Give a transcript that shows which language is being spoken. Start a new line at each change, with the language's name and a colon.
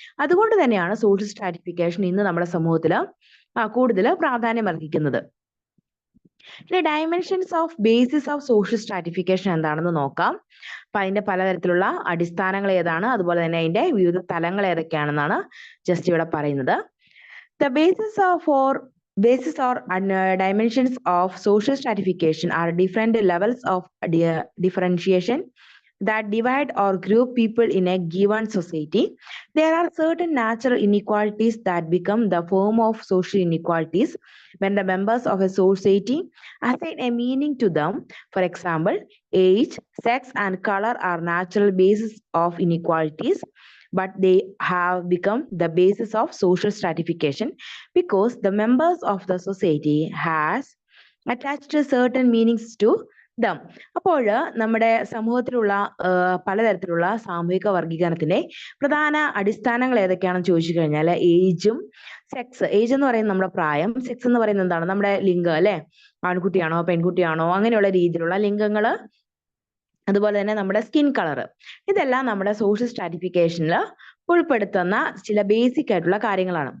Malayalam: അതുകൊണ്ട് തന്നെയാണ് social stratification ഇന്ന് നമ്മുടെ സമൂഹത്തിൽ കൂടുതൽ പ്രാധാന്യം അർഹിക്കുന്നത്. ഇനി dimensions of basis of social stratification എന്താണെന്ന് നോക്കാം. അപ്പൊ അതിന്റെ പലതരത്തിലുള്ള അടിസ്ഥാനങ്ങൾ ഏതാണ്, അതുപോലെ തന്നെ അതിന്റെ വിവിധ തലങ്ങൾ ഏതൊക്കെയാണെന്നാണ് ജസ്റ്റ് ഇവിടെ പറയുന്നത്.
English: The basis or dimensions of social stratification are different levels of differentiation that divide or group people in a given society. There are certain natural inequalities that become the form of social inequalities when the members of a society assign a meaning to them. For example, age, sex, and color are natural bases of inequalities, but they have become the basis of social stratification because the members of the society has attached certain meanings to them.
Malayalam: അപ്പോൾ നമ്മുടെ സമൂഹത്തിലുള്ള പലതരത്തിലുള്ള സാമൂഹിക വർഗീകരണത്തിന്റെ പ്രധാന അടിസ്ഥാനങ്ങൾ ഏതൊക്കെയാണെന്ന് ചോദിച്ചു കഴിഞ്ഞാൽ ഏജും സെക്സ്. ഏജ് എന്ന് പറയുന്നത് നമ്മുടെ പ്രായം, സെക്സ് എന്ന് പറയുന്നത് എന്താണ്? നമ്മുടെ ലിംഗം അല്ലെ? ആൺകുട്ടിയാണോ പെൺകുട്ടിയാണോ അങ്ങനെയുള്ള രീതിയിലുള്ള ലിംഗങ്ങള്, അതുപോലെ തന്നെ നമ്മുടെ സ്കിൻ കളർ, ഇതെല്ലാം നമ്മുടെ സോഷ്യൽ സ്ട്രാറ്റിഫിക്കേഷനിൽ ഉൾപ്പെടുത്തുന്ന ചില ബേസിക് ആയിട്ടുള്ള കാര്യങ്ങളാണ്.